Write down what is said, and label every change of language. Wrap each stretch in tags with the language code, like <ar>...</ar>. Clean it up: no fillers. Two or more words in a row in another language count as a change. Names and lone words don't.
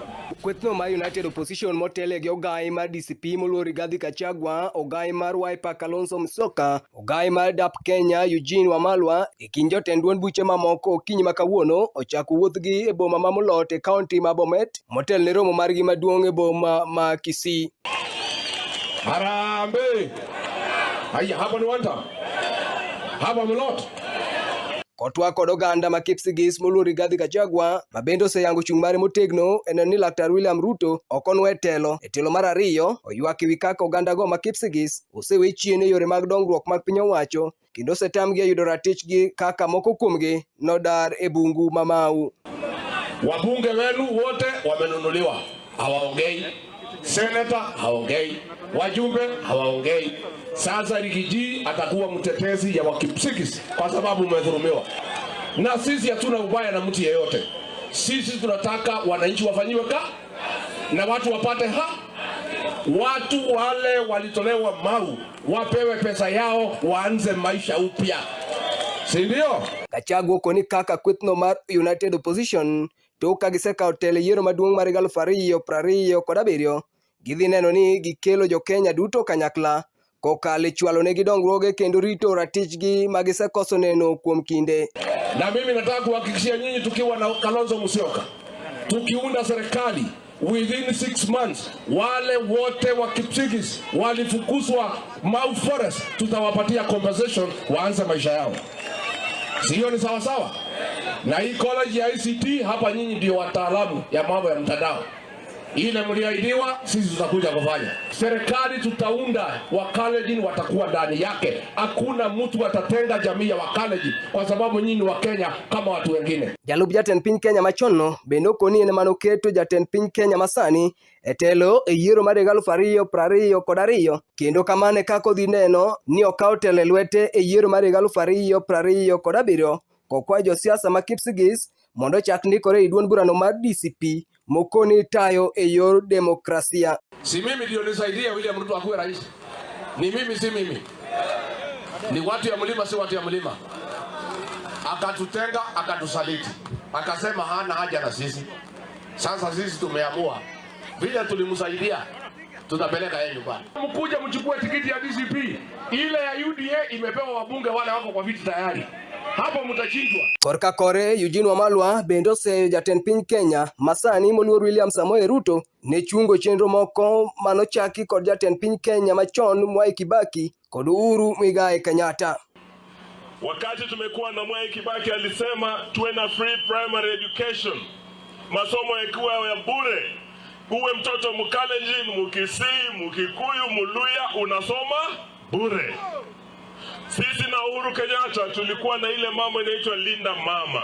<luo>Kwethno mar United opposition motele gi ogai mar DCP moluor Rigathi Gachagua, ogai mar Wiper Kalonzo Musyoka, ogai mar DAP Kenya Eugene Wamalwa, kind jotend duond buche mamoko okinyi ma kawuono ochako wuothgi e boma ma Molot e kaunti ma Bomet, motel ne romo margi maduong' e boma ma Kisii.</luo> <sw>Harambe! Haya, hapa ni</sw> <en>one time.</en> <sw>Hapa Molot.</sw> <luo>Kotwa kod oganda ma Kipsigis moluor Rigathi Gachagua mabende oseyango chung' mare motegno en ni Laktar William Ruto okonwe telo. E telo mar ariyo oywak ewi kaka oganda go ma Kipsigis osewe chien e yore mag dongruok mag piny owacho kendo osetamgi yudo ratichgi kaka moko kuomgi nodar e bungu ma Mau.</luo> <sw>Wabunge wenu wote wamenunuliwa, hawaongei. Senator hawaongei, wajumbe hawaongei. Sasa Rigiji atakuwa mtetezi ya Wakipsigis kwa sababu umedhulumiwa. Na sisi hatuna ubaya na mtu yeyote. Sisi tunataka wananchi wafanyiwe na watu wapate watu wale walitolewa Mau wapewe pesa yao waanze maisha upya. Si ndio?</sw> <luo>Gachagua koni kaka kwethno mar United opposition to kagiseka hotel yiero maduong' mar 2020 kod 7 gidhi neno ni gikelo jo Kenya duto kanyakla kokale chwalo ne gidongruoge kendo rito ratichgi magisekoso neno kuom kinde.</luo> <sw>Na mimi nataka kuhakikishia nyinyi tukiwa na Kalonzo Musyoka tukiunda serikali</sw> <en>within 6 months</en> <sw>wale wote wa Kipsigis walifukuzwa Mau Forest tutawapatia compensation waanze maisha yao. Sio ni sawa sawa? Na hii college ya ICT hapa nyinyi ndio wataalamu ya mambo ya mtandao. Ile mliahidiwa sisi tutakuja kufanya. Serikali tutaunda Wakalenjin watakuwa ndani yake. Hakuna mtu atatenga jamii ya Wakalenjin kwa sababu nyinyi wa Kenya kama watu wengine.</sw> <luo>Jalup jatend piny Kenya machono bende okoni ene manoketo jatend piny Kenya masani etelo e yiero mar 2020 kod 2 kendo kamane kako dhi neno ni okawo telo lwete e yiero mar 2020 kod 7 kokwa josiasa ma Kipsigis mondo chak ndikore e duond burano mar DCP mokoni tayo e yor demokrasia.</luo> <sw>Si mimi ndio nisaidia William Ruto akuwe rais. Ni mimi si mimi. Ni watu ya mlima si watu ya mlima. Akatutenga, akatusaliti. Akasema hana haja na sisi. Sasa sisi tumeamua vile tulimsaidia tutapeleka yeye nyumbani. Mkuje mchukue tikiti ya DCP, ile ya UDA imepewa wabunge wale wako kwa viti tayari. Hapo mtachinjwa.</sw> <luo>Korka kore Eugene Wamalwa bendo se jatend piny Kenya masani moluor William Samoei Ruto ne chungo chenro moko manochaki kod jatend piny Kenya machon Mwai Kibaki kod Uhuru Muigai Kenyatta.</luo> <sw>Wakati tumekuwa na Mwai Kibaki alisema tuwe na</sw> <en>free primary education,</en> <sw>masomo yakiwa ya bure, uwe mtoto Mkalenjin, Mkisii, Mkikuyu, Muluya unasoma bure. Sisi na Uhuru Kenyatta tulikuwa na ile mambo inaitwa Linda Mama.</sw>